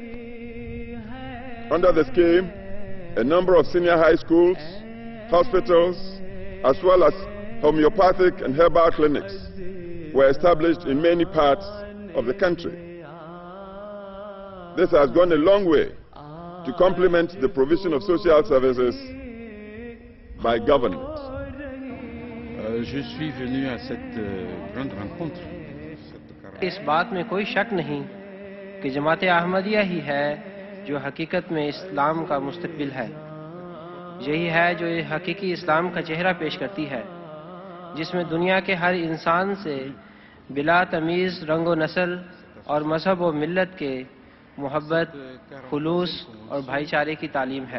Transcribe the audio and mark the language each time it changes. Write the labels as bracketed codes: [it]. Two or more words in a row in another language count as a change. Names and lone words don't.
[en] Under the scheme, a number of senior high schools, hospitals, as well as homeopathic and herbal clinics were established in many parts of the country. This has gone a long way to complement the provision of social services by government. [fr] Je suis venu à cette grande rencontre. [ur] اس بات میں کوئی شک نہیں کہ جماعت احمدیہ ہی ہے جو حقیقت میں اسلام کا مستقبل ہے. یہی ہے جو حقیقی اسلام کا چہرہ پیش کرتی ہے، جس میں دنیا کے ہر انسان سے بلا تمیز رنگ و نسل اور مذہب و ملت کے محبت، خلوص اور بھائی چارے کی تعلیم ہے.